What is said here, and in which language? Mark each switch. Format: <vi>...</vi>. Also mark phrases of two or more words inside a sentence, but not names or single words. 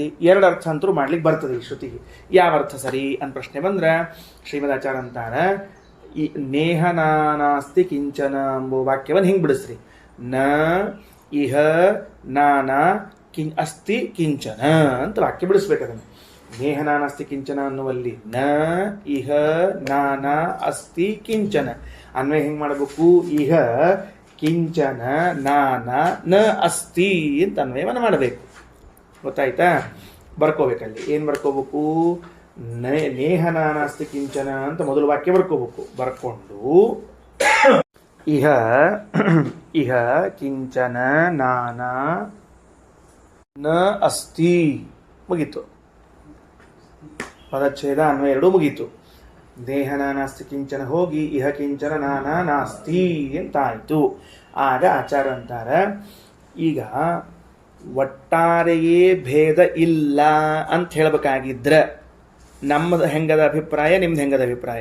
<kn>ಎರಡು ಅರ್ಥ ಅಂತರೂ ಮಾಡ್ಲಿಕ್ಕೆ ಬರ್ತದೆ ಈ ಶ್ರುತಿಗೆ. ಯಾವ ಅರ್ಥ ಸರಿ ಅಂತ ಪ್ರಶ್ನೆ ಬಂದ್ರೆ ಶ್ರೀಮದಾಚಾರ್ಯ ಅಂತಾರೆ, ಈ</kn> <sa>ನೇಹ ನಾನಾಸ್ತಿ ಕಿಂಚನ</sa> <kn>ಎಂಬ ವಾಕ್ಯವನ್ನು ಹಿಂಗೆ ಬಿಡಿಸ್ರಿ.</kn> <sa>ನ ಇಹ ನಾನ ಅಸ್ತಿ ಕಿಂಚನ</sa> <kn>ಅಂತ ವಾಕ್ಯ ಬಿಡಿಸ್ಬೇಕದನ್ನು.</kn> <sa>ನೇಹ ನಾನಾಸ್ತಿ ಕಿಂಚನ ಅನ್ನುವಲ್ಲಿ ನ ಇಹ ನಾನ ಅಸ್ತಿ ಕಿಂಚನ</sa> <kn>ಅನ್ವಯ ಹೆಂಗೆ ಮಾಡಬೇಕು?</kn> <sa>ಇಹ ಕಿಂಚನ ನಾನ ನ ಅಸ್ತಿ</sa> <kn>ಅಂತ ಅನ್ವಯವನ್ನು ಮಾಡಬೇಕು. ಗೊತ್ತಾಯ್ತಾ? ಬರ್ಕೋಬೇಕಲ್ಲಿ ಏನು ಬರ್ಕೋಬೇಕು?</kn> <sa>ನೇಹ ನಾನಾಸ್ತಿ ಕಿಂಚನ</sa> <kn>ಅಂತ ಮೊದಲು ವಾಕ್ಯ ಬರ್ಕೋಬೇಕು.</kn> <sa>ಬರ್ಕೊಂಡು ಇಹ ಇಹ ಕಿಂಚನ ನಾನ ನ ಅಸ್ತಿ ಮುಗೀತು.</sa> <kn>ಪದಚ್ಛೇದ ಅನ್ವಯ ಎರಡೂ ಮುಗೀತು.</kn> <sa>ದೇಹ ನಾನಾಸ್ತಿ ಕಿಂಚನ ಹೋಗಿ ಇಹ ಕಿಂಚನ ನಾನಾ ನಾಸ್ತಿ ಅಂತಾಯಿತು.</sa> <kn>ಆಗ ಆಚಾರ್ಯ ಅಂತಾರೆ, ಈಗ ಒಟ್ಟಾರೆಯೇ ಭೇದ ಇಲ್ಲ ಅಂತ ಹೇಳಬೇಕಾಗಿದ್ರೆ ನಮ್ಮದು ಹೆಂಗದ ಅಭಿಪ್ರಾಯ, ನಿಮ್ದು ಹೆಂಗದ ಅಭಿಪ್ರಾಯ?</kn>